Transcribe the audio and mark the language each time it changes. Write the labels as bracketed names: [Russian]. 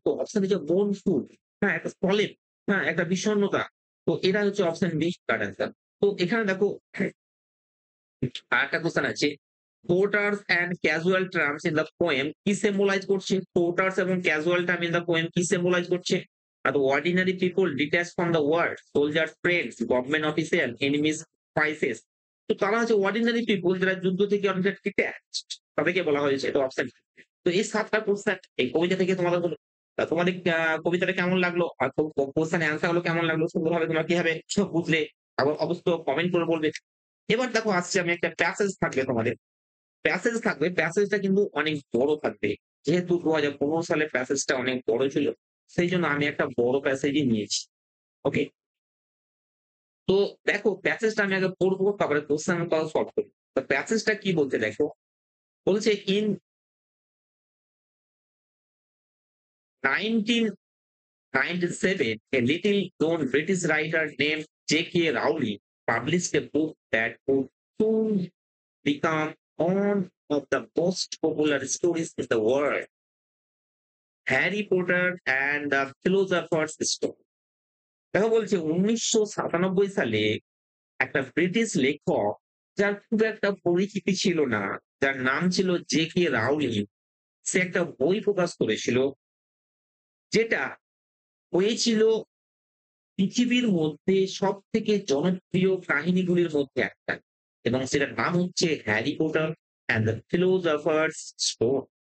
[Bangla] তো অপশন হচ্ছে বোনফুল, হ্যাঁ? একটা সোলেম, হ্যাঁ? একটা বিষণ্ণতা। তো এটা হচ্ছে অপশন বি কারেক্ট অ্যান্সার। তো এখানে দেখো আরেকটা কোয়েশ্চেন আছে। [English] porters and casual terms in the poem [Bangla] কি [English] symbolize [Bangla] করছে? [English] porters এবং casual term in the poem [Bangla] কি [English] symbolize [Bangla] করছে? [English] The ordinary people detached from the world, soldiers, friends, government official, enemies, spices. [Bangla] তো তারা হচ্ছে অর্ডিনারি পিপল যারা যুদ্ধ থেকে অনেকটা ডিট্যাচড, তাদেরকে বলা হয়েছে। এটা অপশন। তো এই ৭ টা কোশ্চেন এই কবিতা থেকে তোমাদের হলো। তোমাদের কবিতাটা কেমন লাগলো? আর কোশ্চেন অ্যান্সার গুলো কেমন লাগলো? সুন্দরভাবে তোমরা কিভাবে বুঝলে? আবার অবশ্যই কমেন্ট করে বলবে। এবার দেখো আসছে আমি একটা প্যাসেজ থাকবে তোমাদের। প্যাসেজ থাকবে, প্যাসেজটা কিন্তু অনেক বড় থাকবে। যেহেতু ২০১৫ সালে প্যাসেজটা অনেক বড় ছিল, সেইজন্য আমি একটা বড় প্যাসেজই নিয়েছি। ওকে? তো দেখো প্যাসেজটা আমি আগে পড়বো, তারপরে কোয়েশ্চেন গুলো সলভ করব। তো প্যাসেজটা কি বলছে দেখো। বলছে [English] In 1997 a little known British writer named J.K. Rowling published a book that would soon become one of the most popular stories in the world, Harry Potter and the Philosopher's Stone। [Bangla] দেখো বলছে ১৯৯৭ সালে একটা British লেখক যার খুব একটা পরিচিতি ছিল না, যার নাম ছিল জে কে রাউলিং, সে একটা বই প্রকাশ করেছিল যেটা হয়েছিল পৃথিবীর মধ্যে সব থেকে জনপ্রিয় কাহিনীগুলির মধ্যে একটা, এবং সেটার নাম হচ্ছে Harry Potter and the philosophers stone.